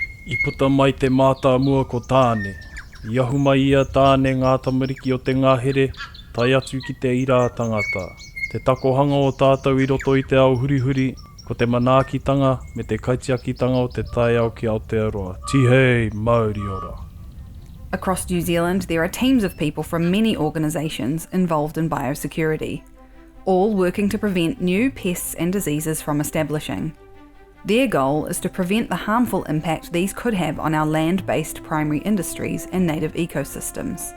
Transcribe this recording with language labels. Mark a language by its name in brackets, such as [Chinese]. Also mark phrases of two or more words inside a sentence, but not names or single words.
[Māori] I puta mai te mātā mua ko tāne. I ahu mai ia tāne ngā tamariki o te ngahere, tai atu ki te ira tangata. Te takohanga o tātou I roto I te ao hurihuri, ko te manaakitanga me te kaitiakitanga o te tai ao ki Aotearoa. Tihei, Māori ora. [English] Across New Zealand, there are teams of people from many organisations involved in biosecurity, all working to prevent new pests and diseases from establishing. Their goal is to prevent the harmful impact these could have on our land-based primary industries and native ecosystems.